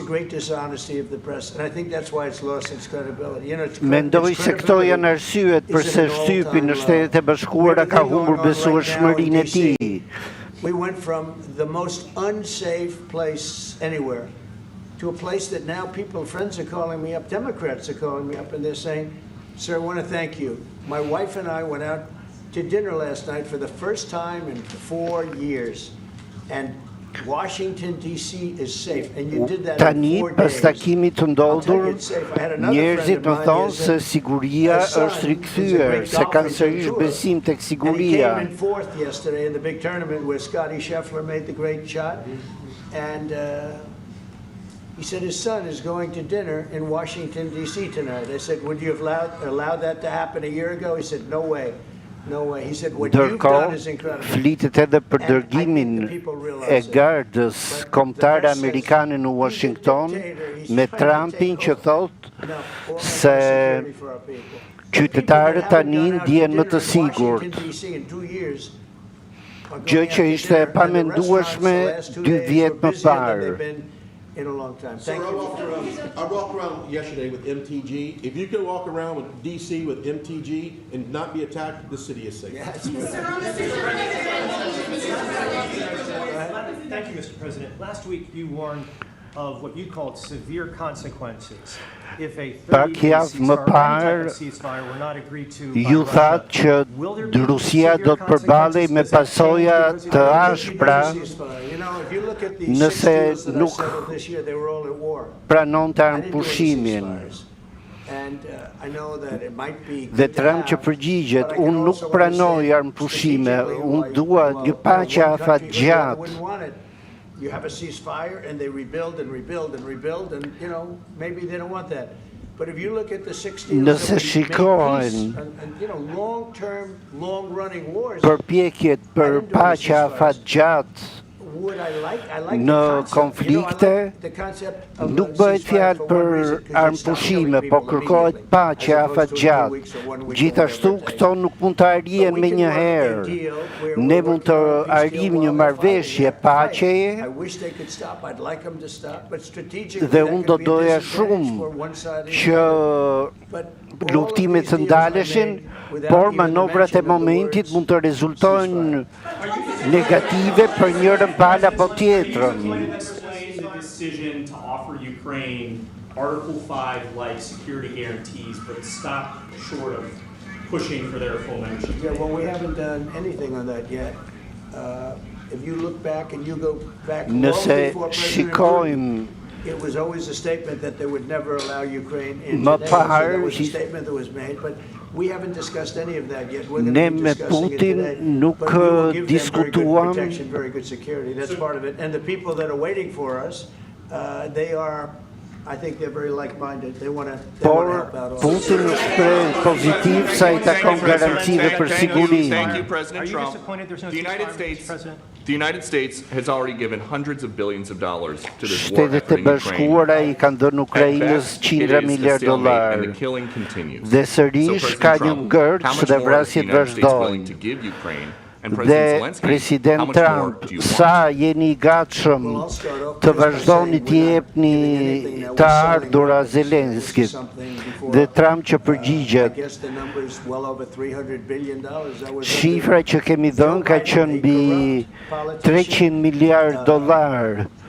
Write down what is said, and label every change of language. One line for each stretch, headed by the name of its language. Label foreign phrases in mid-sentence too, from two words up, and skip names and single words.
English: great dishonesty of the press, and I think that's why it's lost its credibility.
Albanian: Mendoj se këto janë arsyet pse shtypi në Shtetet e Bashkuara ka humbur besueshmërinë e tij.
English: We went from the most unsafe place anywhere to a place that now friends are calling me up, Democrats are calling me up, and they're saying, "Sir, I want to thank you. My wife and I went out to dinner last night for the first time in 4 years, and Washington D.C. is safe, and you did that in 4 days."
Albanian: Tani, pas takimit të ndodhur, njerëzit më thonë se siguria është rikthyer, se kanë sërish besim tek siguria.
English: And he came in fourth yesterday in the big tournament where Scotty Scheffler made the great shot, and he said his son is going to dinner in Washington D.C. tonight. I said, "Would you have allowed that to happen a year ago?" He said, "No way. No way." He said, "What you've done is incredible."
Albanian: Flitet edhe për dërgimin e gardës kombëtare amerikane në Washington me Trumpin që thotë se qytetarët tani ndjehen më të sigurt. Gjë që ishte e pamendueshme 2 vjet më parë.
English: In a long time. Thank you. I walked around yesterday with MTG. If you can walk around with DC with MTG and not be attacked, the city is safe. Yes. Thank you, Mr. President. Last week you warned of what you called severe consequences if a 30-day ceasefire were not agreed to.
Albanian: Ju thatë që Rusia do të përballej me pasoja të ashpra nëse nuk pranonte armëpushimin. Dhe Trump që përgjigjet, unë nuk pranoj armëpushime, unë dua një paqe afatgjatë.
English: You have a ceasefire and they rebuild and rebuild and rebuild, and maybe they don't want that. But if you look at the 60 years and long-term, long-running wars,
Albanian: përpjekjet për paqe afatgjatë në konflikte nuk bëhet fjalë për armëpushime, po kërkohet paqe afatgjatë. Gjithashtu këto nuk mund të arrihen me një herë. Ne mund të arrijmë një marrëveshje paqeje dhe unë do doja shumë që luftimet të ndaleshin, por manovrat e momentit mund të rezultojnë negative për njërën palë apo tjetrën.
English: Decision to offer Ukraine Article 5-like security guarantees, but stop short of pushing for their full membership. Yeah, well, we haven't done anything on that yet. If you look back and you go back long before President Putin, it was always a statement that they would never allow Ukraine in today. So that was a statement that was made, but we haven't discussed any of that yet. We're going to be discussing it today. But we will give them very good protection, very good security. That's part of it. And the people that are waiting for us, they are, I think they're very like-minded. They want to help out all.
Albanian: Putin shpreh pozitiv sa I takon garantive për sigurinë.
English: Thank you, President Trump. The United States has already given hundreds of billions of dollars to this war effort in Ukraine.
Albanian: I kanë dhënë Ukrainës $100 miliardë. Dhe sërish ka një ngërç dhe vrasjet vazhdojnë. Dhe President Trump, sa jeni I gatshëm të vazhdoni t'i jepni të ardhura Zelenskit, dhe Trump që përgjigjet, shifra që kemi dhënë ka qenë mbi $300 miliardë.